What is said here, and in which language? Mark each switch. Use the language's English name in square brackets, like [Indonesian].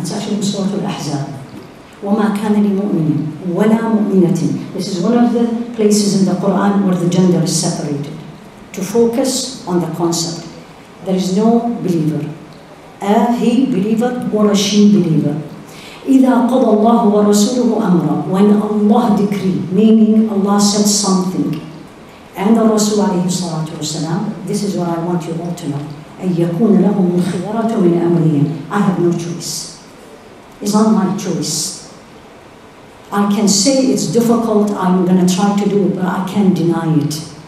[English] It's actually in Surah Al-Ahzab. [Arabic] وَمَا كَانَ لِمُؤْمِنٍ وَلَا مُؤْمِنَةٍ. [English] This is one of the places in the Quran where the gender is separated. To focus on the concept. There is no believer. A he believer or a she believer. [Arabic] إِذَا قَضَى اللَّهُ وَرَسُولُهُ أَمْرًا. [English] When Allah decreed, meaning Allah said something, and the Rasul alayhi salatu wasalam, this is what I want you all to know. [Arabic] أَن يَكُونَ لَهُمُ الْخِيَرَةُ مِنْ أَمْرِهِمْ. [English] I have no choice. It's not my choice. I can say it's difficult, I'm going to try to do it, but I can't deny it.